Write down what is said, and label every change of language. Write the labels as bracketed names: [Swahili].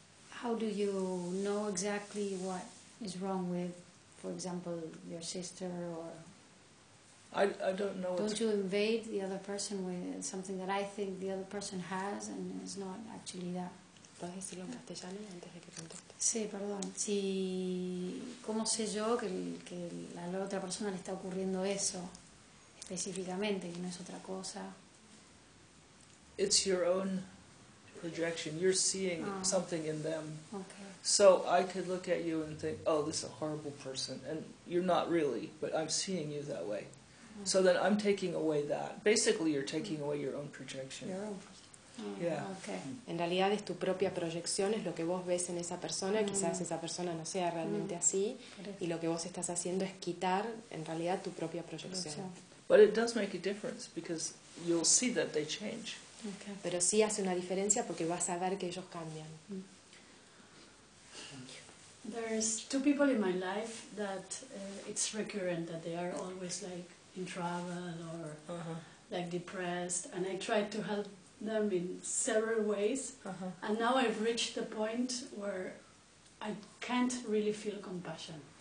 [English] How do you know exactly what is wrong with, for example, your sister, or I don't know. Don't you invade the other person with something that I think the other person has and is not actually that? [Spanish] ¿Puedes decirlo en castellano antes de que conteste? Sí, perdón. Si, ¿cómo sé yo que a la otra persona le está ocurriendo eso específicamente, que no es otra cosa? [English] It's your own projection. You're seeing something in them. Okay. So I could look at you and think, oh, this is a horrible person. And you're not really, but I'm seeing you that way. Okay. So then I'm taking away that. Basically, you're taking away your own projection. Your own. Yeah. Okay. [Spanish] En realidad es tu propia proyección, es lo que vos ves en esa persona, quizás esa persona no sea realmente así, y lo que vos estás haciendo es quitar en realidad tu propia proyección. [English] But it does make a difference because you'll see that they change. Okay. [Spanish] Pero sí hace una diferencia porque vas a ver que ellos cambian. [English] There's two people in my life that it's recurrent that they are always like in travel or like depressed, and I try to help them in several ways, and now I've reached the point where I can't really feel compassion.